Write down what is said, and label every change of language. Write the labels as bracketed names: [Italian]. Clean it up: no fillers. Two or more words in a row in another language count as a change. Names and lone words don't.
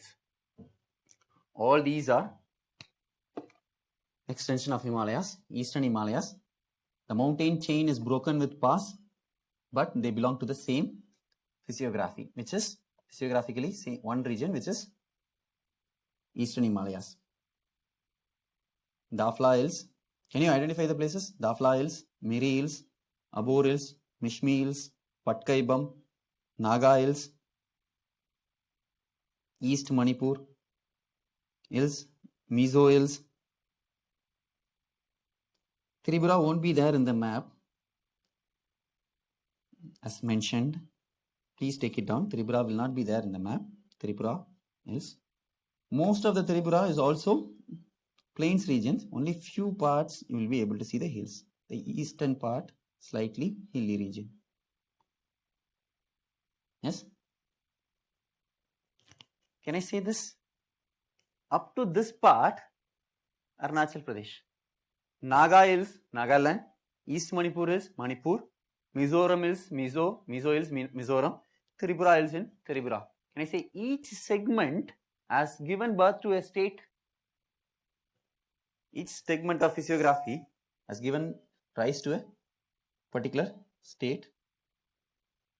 [English] All these are extension of Himalayas, eastern Himalayas. The mountain chain is broken with pass, but they belong to the same physiography, which is physiographically one region, which is eastern Himalayas. Dafla Hills. Can you identify the places? Dafla Hills, Miri Hills, Abor Hills, Mishmi Hills, Patkaibam, Naga Hills, East Manipur Hills, Mizo Hills. Tripura won't be there in the map as mentioned. Please take it down. Tripura will not be there in the map. Tripura Hills. Most of the Tripura is also plains regions. Only few parts you will be able to see the hills. The eastern part, slightly hilly region. Yes? Can I say this? Up to this part, Arunachal Pradesh. Naga Hills, Nagaland. East Manipur Hills, Manipur. Mizoram Hills, Mizo Hills, Mizoram. Tripura Hills in Tripura. Can I say each segment has given birth to a state? Each segment of physiography has given rise to a particular state.